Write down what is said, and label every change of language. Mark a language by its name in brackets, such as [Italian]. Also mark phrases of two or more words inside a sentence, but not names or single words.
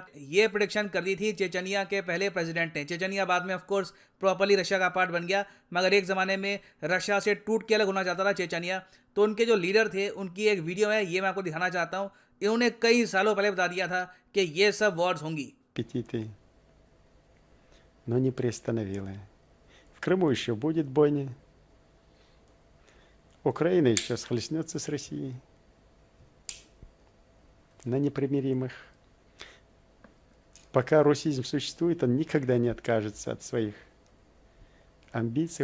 [Hindi] ये प्रेडिक्शन कर दी थी चेचनिया के पहले प्रेसिडेंट ने। चेचनिया बाद में [English] of course properly [Hindi] रशिया का पार्ट बन गया, मगर एक जमाने में रशिया से टूट के अलग होना चाहता था चेचनिया। तो उनके जो लीडर थे उनकी एक वीडियो है, ये मैं आपको दिखाना चाहता हूँ। इन्होंने कई सालों पहले बता दिया था कि ये सब वॉर्स होंगी। [Russian] Но не приостановила. В Крыму еще будет бойня. Украина еще схлестнется с Россией на непримиримых. Пока русизм существует, он никогда не откажется от своих амбиций.